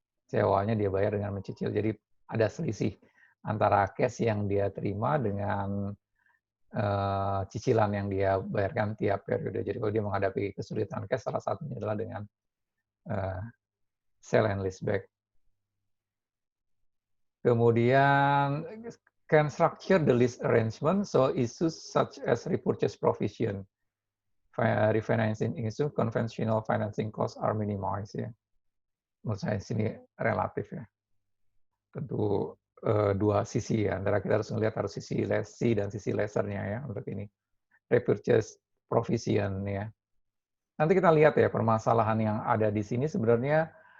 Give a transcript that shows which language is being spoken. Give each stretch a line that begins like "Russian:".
Indonesian: Sewanya dia bayar dengan mencicil. Jadi ada selisih antara cash yang dia terima dengan cicilan yang dia bayarkan tiap periode. Jadi kalau dia menghadapi kesulitan cash, salah satunya adalah dengan sell and leaseback. Kemudian
English: can structure the lease arrangement so issues such as repurchase provision. refinancing instrument, conventional financing costs are minimized ya.
Indonesian: Menurut saya sini relatif ya. Tentu dua sisi ya, antara kita harus melihat harus sisi lessee dan sisi lessernya ya untuk ini. Repurchase provision ya. Nanti kita lihat ya permasalahan yang ada di sini sebenarnya.